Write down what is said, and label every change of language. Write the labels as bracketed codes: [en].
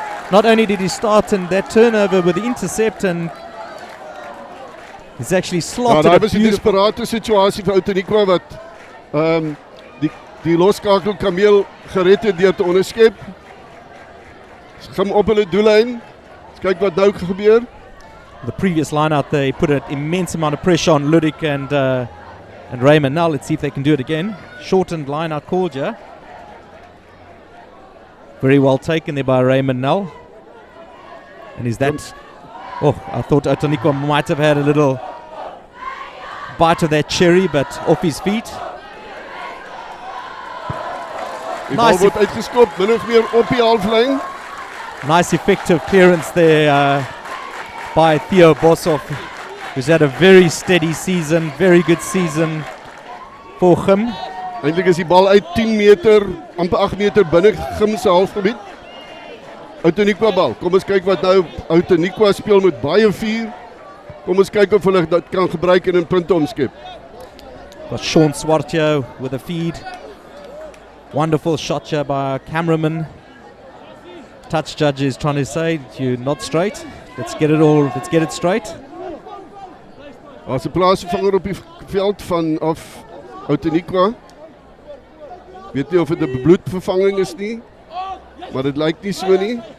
[en] Not only did he start in that turnover with the intercept, and he's actually slotted [af] Daar [en] a [af] was 'n [en] beautiful... [af] desperate situasie vir Outeniqua wat die loskakel Camille gered het deur te onderskep. Gim op hulle doellyn. Kyk wat nou gebeur. [en] The previous line out there, he put an immense amount of pressure on Ludik and Raymond. Now let's see if they can do it again. Shortened line out called here. Very well taken there by Raymond Null. And is that... Oh, I thought Outeniqua might have had a little bite of that cherry, but off his feet. [af] Die bal word uitgeskop, min of meer op die halflyn. [en] Nice effective clearance there by Theo Boshoff, who's had a very steady season, very good season for him. [af] Eintlik is die bal uit 10 meter, amper 8 meter binne Gim se halfgebied. Outeniqua bal. Kom ons kyk wat nou Outeniqua speel met baie vuur. Kom ons kyk of hulle dit kan gebruik en in punte omskep. [en] Got Sean Swartje with a feed. Wonderful shot here by our cameraman. Touch judge is trying to say, you're not straight. Let's get it straight. [af] Daar's 'n plaasvervanger op die veld van af Outeniqua. Weet nie of dit 'n bloedvervanging is nie, maar dit lyk nie so nie.